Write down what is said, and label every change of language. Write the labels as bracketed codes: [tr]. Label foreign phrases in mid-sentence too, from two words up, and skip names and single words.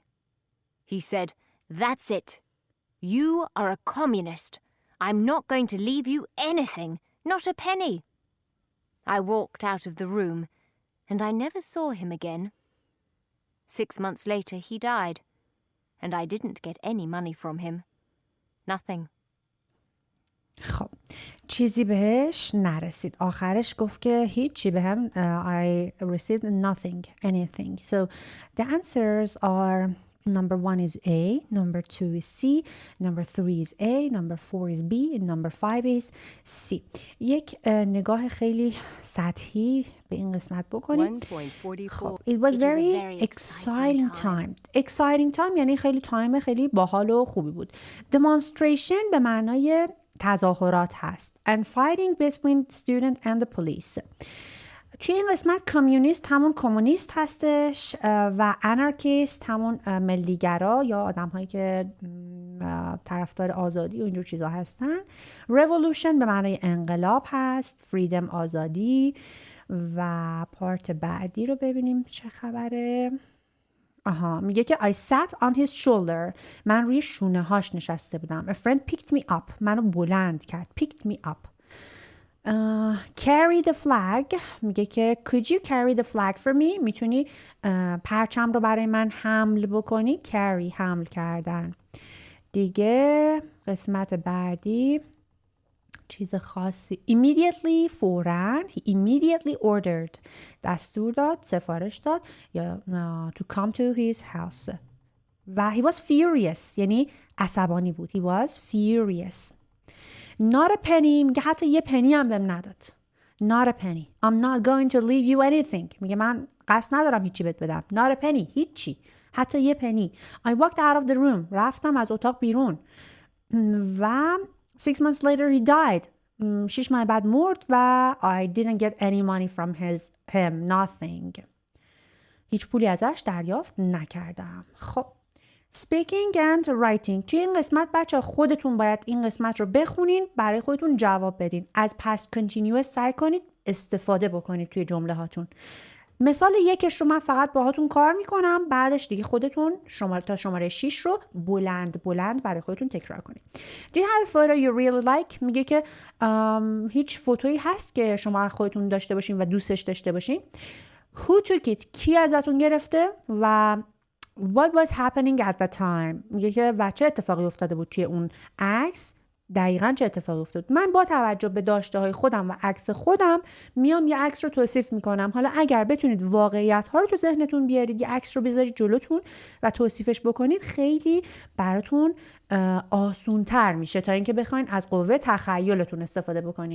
[en] He said, "That's it. You are a communist. I'm not going to leave you anything, not a penny." I walked out of the room, and I never saw him again. 6 months later, he died, and I didn't get any money from him. Nothing. [fa] خب چیزی بهش نرسید. آخرش گفت که هیچی بهم [en] I received nothing, anything. So the answers are number 1 is A, number 2 is C, number 3 is A, number 4 is B, and number 5 is C. [fa] یک نگاه خیلی سطحی به این قسمت بکنیم. 1.44. [en] It was It was a very very exciting exciting time. Exciting time [fa] یعنی خیلی تایم خیلی باحال و خوبی بود. Demonstration به معنای تظاهرات هست. [en] And fighting between student and the police. [fa] توی این قسمت کامیونیست همون کمونیست هستش و انارکیست همون ملیگرا یا آدم هایی که طرفدار آزادی و اینجور چیزا هستن. revolution به معنای انقلاب هست. freedom آزادی. و پارت بعدی رو ببینیم چه خبره. میگه که [en] I sat on his shoulder. [fa] من روی شونه هاش نشسته بودم. [en] A friend picked me up. [fa] منو بلند کرد. [en] picked me up. Carry the flag. [fa] میگه که [en] could you carry the flag for me? [fa] میتونی پرچم رو برای من حمل بکنی. carry حمل کردن. دیگه قسمت بعدی چیز خاصی. immediately فوراً. [en] He immediately ordered. [fa] دستور داد، سفارش داد یا [en] to come to his house. [fa] و [en] he was furious [fa] یعنی عصبانی بود. [en] He was furious. not a penny [fa] میگه حتی یه پنی هم بهم نداد. [en] not a penny. I'm not going to leave you anything. [fa] میگه من قصد ندارم هیچی بهت بدم. [en] not a penny. [fa] هیچی. حتی یه پنی. [en] I walked out of the room. [fa] رفتم از اتاق بیرون. و [en] 6 months later he died. [fa] 6 ماه بعد مرد و [en] I didn't get any money from him. Nothing. [fa] هیچ پولی ازش دریافت نکردم. خب [en] speaking and writing. [fa] توی این قسمت بچه خودتون باید این قسمت رو بخونین برای خودتون جواب بدین. از [en] past continuous [fa] سعی کنید استفاده بکنید توی جمله هاتون. مثال 1 رو من فقط باهاتون کار میکنم. بعدش دیگه خودتون تا شماره 6 رو بلند برای خودتون تکرار کنید. [en] Do you have a photo you really like? [fa] میگه که هیچ فوتویی هست که شما خودتون داشته باشین و دوستش داشته باشین. [en] Who took it? [fa] کی ازتون گرفته؟ و [en] what was happening at the time? [fa] میگه که و چه اتفاقی افتاده بود توی اون عکس؟ دقیقاً چه اتفاقی افتاد؟ من با توجه به داشته های خودم و عکس خودم میام یه عکس رو توصیف میکنم. حالا اگر بتونید واقعیت ها رو تو ذهنتون بیارید، یه عکس رو بذارید جلوتون و توصیفش بکنید، خیلی براتون آسونتر میشه تا اینکه بخواین از قوه تخیلتون استفاده بکنید.